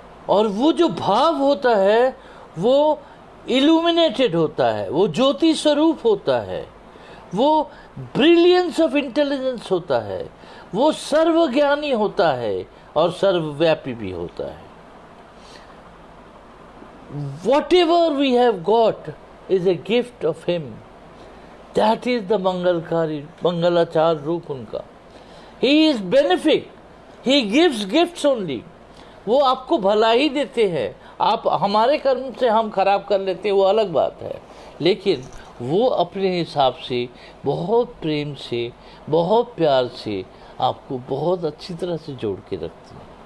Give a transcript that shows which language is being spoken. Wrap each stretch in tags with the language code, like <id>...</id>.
<hi>और वो जो भाव होता है वो इल्यूमिनेटेड होता है, वो ज्योति स्वरूप होता है, वो ब्रिलियंस ऑफ इंटेलिजेंस होता है, वो सर्वज्ञानी होता है और सर्वव्यापी भी होता है।</hi> <en>Whatever we have got is a gift of Him। That is the</en> <hi>मंगलकारी मंगलाचार रूप उनका।</hi> <en>He is benefic, He gives gifts only।</en> <hi>वो आपको भला ही देते हैं। आप हमारे कर्म से हम खराब कर लेते हैं वो अलग बात है, लेकिन वो अपने हिसाब से बहुत प्रेम से, बहुत प्यार से आपको बहुत अच्छी तरह से जोड़ के रखते हैं।</hi>